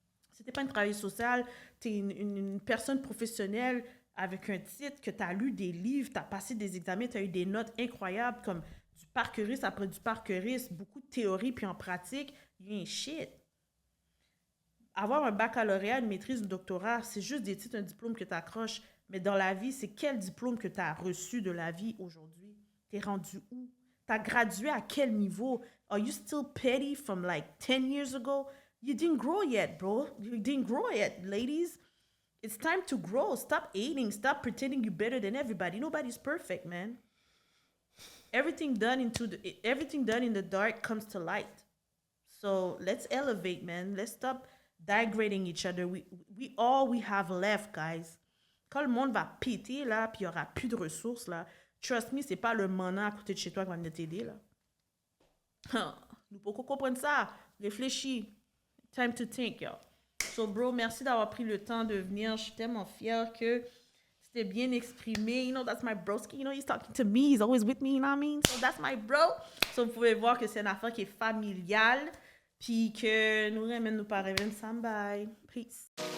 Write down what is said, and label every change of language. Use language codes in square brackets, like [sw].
[fr] Si tu n'es pas une travailleuse sociale, tu es une personne professionnelle avec un titre, que tu as lu des livres, tu as passé des examens, tu as eu des notes incroyables comme du parcouriste après du parcouriste, beaucoup de théorie puis en pratique, [en] you ain't shit. [fr] Avoir un baccalauréat, une maîtrise, un doctorat, c'est juste des titres, un diplôme que tu accroches. Mais dans la vie, c'est quel diplôme que tu as reçu de la vie aujourd'hui? Tu es rendu où? Tu as gradué à quel niveau? [en] Are you still petty from like 10 years ago? You didn't grow yet, bro. You didn't grow yet, ladies. It's time to grow. Stop hating. Stop pretending you're better than everybody. Nobody's perfect, man. Everything done in the dark comes to light. So let's elevate, man. Let's stop degrading each other. We all we have left, guys. [fr] Quand le monde va péter, là, puis il n'y aura plus de ressources, là, [en] trust me, [fr] c'est pas le mana à côté de chez toi qui va venir t'aider, là. Nous pouvons comprendre ça. Réfléchis. [en] Time to think, yo. So, bro, [fr] merci d'avoir pris le temps de venir. Je suis tellement fière que c'était bien exprimé. [en] You know, that's my broski. You know, he's talking to me. He's always with me, you know what I mean? So, that's my bro. [fr] So, vous pouvez voir que c'est une affaire qui est familiale. Puis que nous ramène nous par Reven Sambay. [en] Peace.